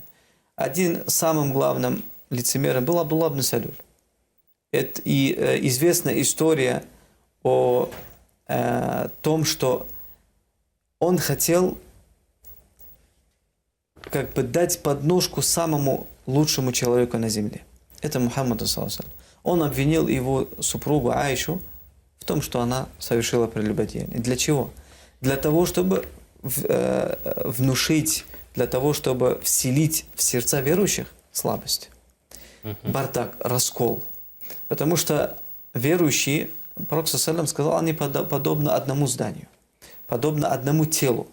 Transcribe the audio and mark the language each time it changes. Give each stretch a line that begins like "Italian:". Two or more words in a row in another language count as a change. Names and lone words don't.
Russian: Один самым главным лицемером был Абдулла ибн Салюль. И известна история о том, что он хотел как бы дать подножку самому лучшему человеку на земле. Это Мухаммаду,
Arabic: صلى الله عليه وسلم.
Russian: Он обвинил его супругу Аишу в том, что она совершила прелюбодеяние. Для чего? Для того, чтобы внушить, для того, чтобы вселить в сердца верующих слабость. Бардак, раскол. Потому что верующие, пророк ﷺ сказал, они подобны одному зданию, подобно одному телу.